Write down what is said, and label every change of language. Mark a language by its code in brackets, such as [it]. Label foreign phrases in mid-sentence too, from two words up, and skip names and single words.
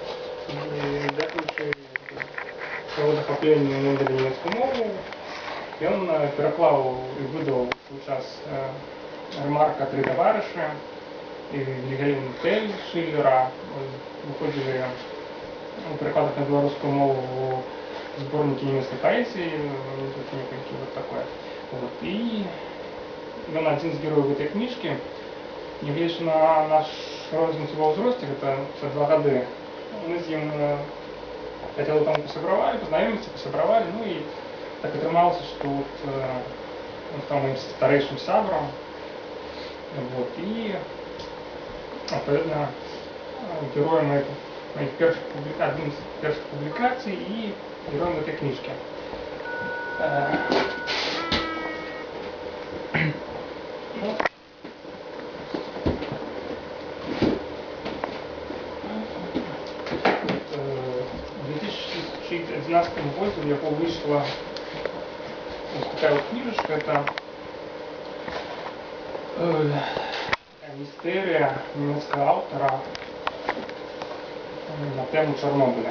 [be] І дзякуючы свайго захапленню ведалі нямецкую мову, ён пераклаў і выдаў у час ремарка «Три товарища» і Вільгельм Тель Шиллера. Выходзілі у перакладах на беларускую мову [ru] сборники немецкой поэзии, [be] некалькі [ru] вот такое. [be] Вот. [ru] И ён один из героев этой книжки. [be] Нягледзячы на наш розніцу ва ўзросце, гэта 52 гады, мы з ім хотя там посябравалі, познаёміцца, посябравалі, ну и так атрымалася, што вот, [ru] он стал моим [be] старэйшым сябрам. [ru] Вот. И адпаведна героем моих одним из первых публикаций и героем этой книжки. В 2011 году у него вышла вот такая вот книжечка, это мистерия немецкого автора на тему Чернобыля.